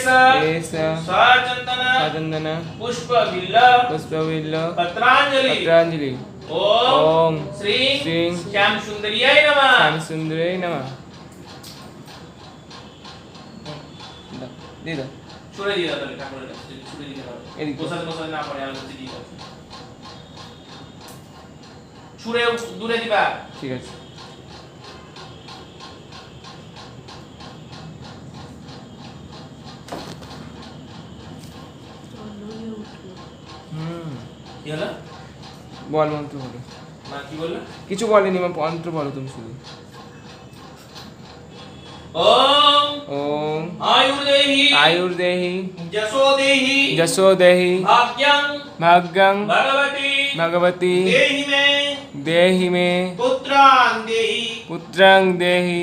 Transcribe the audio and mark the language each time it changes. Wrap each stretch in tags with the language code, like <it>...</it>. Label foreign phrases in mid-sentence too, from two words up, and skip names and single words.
<sa>एष सचन्दन सचन्दन पुष्पबिल्ल पुष्पविल्ल पत्राञ्जलि पत्राञ्जलि ओम ओम श्री श्री श्याम सुंदरियाय नमः। श्यामसुन्दरे नमः।</sa> <hi>दे दो</hi> <bn>ছুড়ে দিয়ে দাও, তাহলে ঠাকুরের কাছে ছুড়ে দিতে হবে। এদিকে। বসাতে বসাতে না পড়ে, আলো দিয়ে দাও। ছুড়ে দূরে দিবা। ঠিক আছে। কি হলো? বল মন্ত্র বলো। মা কি বললো? কিছু বলেনি মা, মন্ত্র বলো তুমি শুধু।</bn> <sa>ओम ओम आयुर्देहि आयुर्देहि जसोदेहि जशोदेहि भाग्यं भाग्यं भगवती भगवती देहि मे देहि मे पुत्रां देहि पुत्रं देहि</sa>